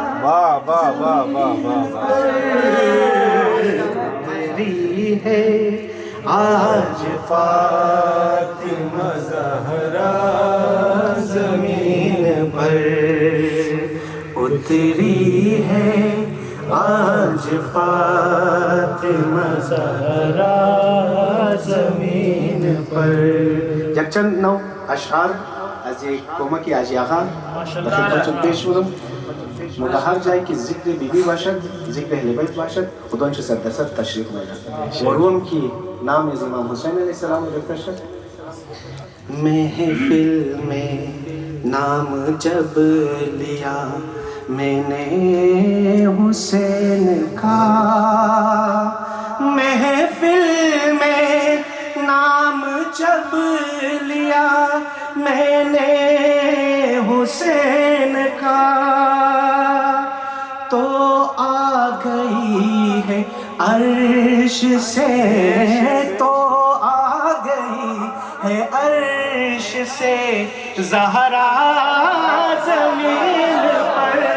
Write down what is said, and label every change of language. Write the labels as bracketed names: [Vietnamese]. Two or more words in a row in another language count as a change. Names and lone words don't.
[Urdu] اتری ہے آج فاطمہ زہرا زمین پر، اتری ہے آج فاطمہ زہرا زمین پر. [Persian] یک چند نو اشعار از کمک حاجی آقا به خدمتتون پیش می‌برم. در هر جایی که ذکر بیبی باشد، ذکر اهل بیت باشد، خدا چه صد درصد تشریف می‌برد. و روم که نام از امام حسین [Arabic] علیه السلام [Persian] گرفته شد. [Urdu] محفل میں نام جب لیا میں نے حسین کا، محفل میں نام جب لیا میں نے حسین کا، تو آ گئی ہے عرش سے، تو آ گئی ہے عرش سے زہرا زمین پر.